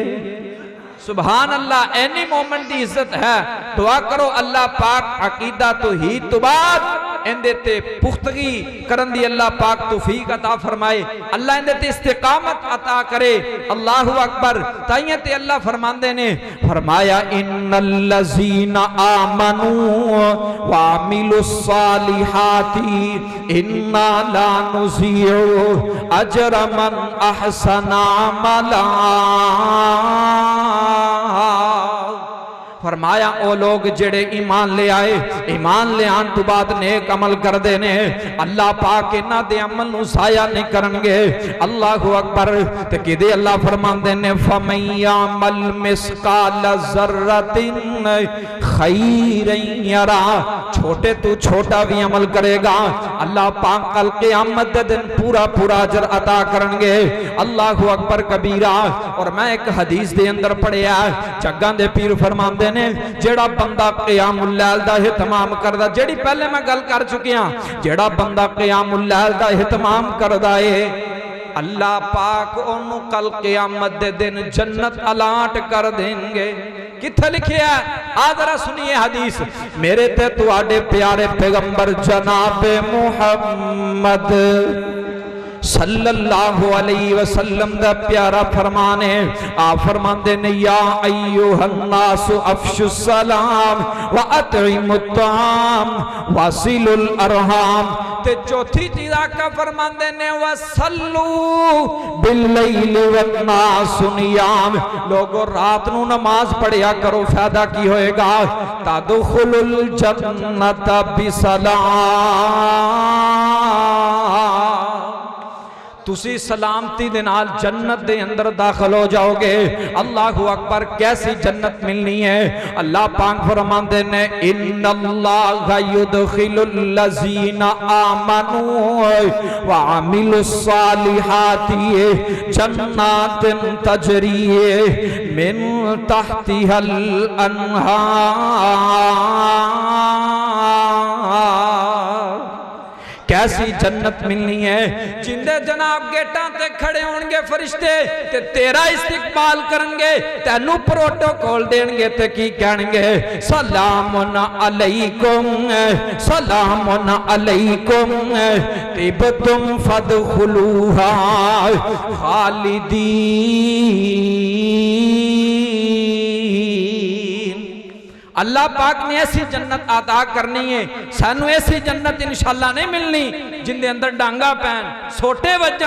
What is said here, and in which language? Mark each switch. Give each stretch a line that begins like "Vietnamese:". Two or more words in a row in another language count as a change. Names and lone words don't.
Arabic: سبحان الله.
Punjabi: ਏਨੀ ਮੋਮਿਨ ਕੀ ਇੱਜ਼ਤ ਹੈ। ਦੁਆ ਕਰੋ ਅੱਲਾਹ ਪਾਕ ਅਕੀਦਾ ਤੌਹੀਦ ਤੋਂ ਬਾਅਦ ਇਹਦੇ ਤੇ ਪੁਖ਼ਤਗੀ ਕਰਨ ਦੀ ਅੱਲਾਹ ਪਾਕ ਤੌਫ਼ੀਕ ਅਤਾ ਫ਼ਰਮਾਏ, ਅੱਲਾਹ ਇਹਦੇ ਤੇ ਇਸਤਿਕਾਮਤ ਅਤਾ ਕਰੇ।
Arabic: الله أكبر.
Punjabi: ਤਾਇਏ ਤੇ ਅੱਲਾਹ ਫ਼ਰਮਾਂਦੇ ਨੇ, ਫ਼ਰਮਾਇਆ
Arabic: إن الذين آمنوا وعملوا الصالحات إنا لا نضيع أجر من أحسن عملا.
Punjabi: ਫ਼ਰਮਾਇਆ ਓ ਲੋਗ ਜਿਹੜੇ ਈਮਾਨ ਲੈ ਆਏ, ਈਮਾਨ ਲੈ ਆਣ ਤੋਂ ਬਾਅਦ ਨੇਕ ਅਮਲ ਕਰ ਦੇਣੇ, ਅੱਲਾਹ ਪਾਕ ਇਨ੍ਹਾਂ ਦੇ ਅਮਲ ਨੂੰ ਜ਼ਾਇਆ ਨਹੀਂ ਕਰਨਗੇ।
Arabic: الله أكبر.
Punjabi: ਤੇ ਕਿੱਧੇ ਅੱਲਾਹ ਫ਼ਰਮਾਂਦੇ ਨੇ,
Arabic: فمن يعمل مثقال ذرة خيرا يره.
Punjabi: ਛੋਟੇ ਤੋਂ ਛੋਟਾ ਭੀ ਅਮਲ ਕਰੇਗਾ, ਅੱਲਾਹ ਪਾਕ ਕੱਲ੍ਹ ਕ਼ਿਆਮਤ ਦੇ ਦਿਨ ਪੂਰਾ ਪੂਰਾ ਅਜਰ ਅਤਾ ਕਰਨਗੇ।
Arabic: الله أكبر كبيرا.
Punjabi: ਔਰ ਮੈਂ ਇਕ ਹਦੀਸ ਦੇ ਅੰਦਰ ਪੜ੍ਹਿਆ, ਜੱਗਾਂ ਦੇ ਪੀਰ ਫ਼ਰਮਾਂਦੇ ਨੇ, ਜਿਹੜਾ ਬੰਦਾ
Arabic: قيام الليل
Punjabi: ਦਾ ਇਹਤਮਾਮ ਕਰਦਾ, ਜਿਹੜੀ ਪਹਿਲੇ ਮੈਂ ਗੱਲ ਕਰ ਚੁੱਕਿਆ, ਜਿਹੜਾ ਬੰਦਾ
Arabic: قيام الليل
Punjabi: ਦਾ ਇਹਤਮਾਮ ਕਰਦਾ ਹੈ, ਅੱਲਾਹ ਪਾਕ ਓਹਨੂੰ ਕੱਲ੍ਹ ਕ਼ਿਆਮਤ ਦੇ ਦਿਨ ਜੰਨਤ ਅਲਾਟ ਕਰ ਦੇਂਗੇ। ਕਿੱਥੇ ਲਿਖਿਆ? ਆ ਜ਼ਰਾ ਸੁਣੀਏ ਹਦੀਸ। ਮੇਰੇ ਤੇ ਤੁਹਾਡੇ ਪਿਆਰੇ ਪੈਗ਼ੰਬਰ ਜਨਾਬ ਮੁਹੰਮਦ
Arabic: صلى الله عليه وسلم
Punjabi: ਦਾ ਪਿਆਰਾ ਫ਼ਰਮਾਨ ਹੈ। ਆਪ ਫ਼ਰਮਾਤੇ ਨੇ,
Arabic: يا أيها الناس أفشوا السلام وأطعموا الطعام وصلوا الأرحام.
Punjabi: ਤੇ ਚੌਥੀ ਚੀਜ਼ ਆਕ਼ਾ ਫ਼ਰਮਾਤੇ ਨੇ,
Arabic: وصلوا بالليل والناس نيام.
Punjabi: ਲੋਗੋ ਰਾਤ ਨੂੰ ਨਮਾਜ਼ ਪੜ੍ਹਿਆ ਕਰੋ, ਫ਼ਾਇਦਾ ਕੀ ਹੋਏਗਾ?
Arabic: تدخلوا الجنة بسلام.
Punjabi: ਤੁਸੀਂ ਸਲਾਮਤੀ ਦੇ ਨਾਲ ਜੰਨਤ ਦੇ ਅੰਦਰ ਦਾਖ਼ਿਲ ਹੋ ਜਾਓਗੇ।
Arabic: الله أكبر.
Punjabi: ਕੈਸੀ ਜੰਨਤ ਮਿਲਣੀ ਹੈ? ਅੱਲਾਹ ਪਾਕ ਫ਼ਰਮਾਤੇ ਨੇ,
Arabic: إن الله يدخل الذين آمنوا وعملوا الصالحات جنات تجري من تحتها الأنهار.
Punjabi: ਕੈਸੀ ਜੰਨਤ ਮਿਲਣੀ ਹੈ? ਜਿਹਦੇ ਜਨਾਬ ਗੇਟਾਂ ਤੇ ਖੜ੍ਹੇ ਹੋਣਗੇ ਫ਼ਰਿਸ਼ਤੇ ਤੇ ਤੇਰਾ ਇਸਤਿਕ਼ਬਾਲ ਕਰੇਂਗੇ, ਤੈਨੂੰ ਪ੍ਰੋਟੋਕੋਲ ਦੇਣਗੇ ਤੇ ਕੀ ਕਹਿਣਗੇ,
Arabic: سلام عليكم سلام عليكم طبتم فادخلوها خالدين.
Punjabi: ਅੱਲਾਹ ਪਾਕ ਨੇ ਐਸੀ ਜੰਨਤ ਅਤਾ ਕਰਨੀ ਹੈ। ਸਾਨੂੰ ਐਸੀ ਜੰਨਤ ਇੰਸ਼ਾਅੱਲਾਹ ਨਹੀਂ ਮਿਲਣੀ ਜਿਹਦੇ ਅੰਦਰ ਡਾਂਗਾਂ ਪੈਣ ਸੋਟੇ ਵੱਜਣ।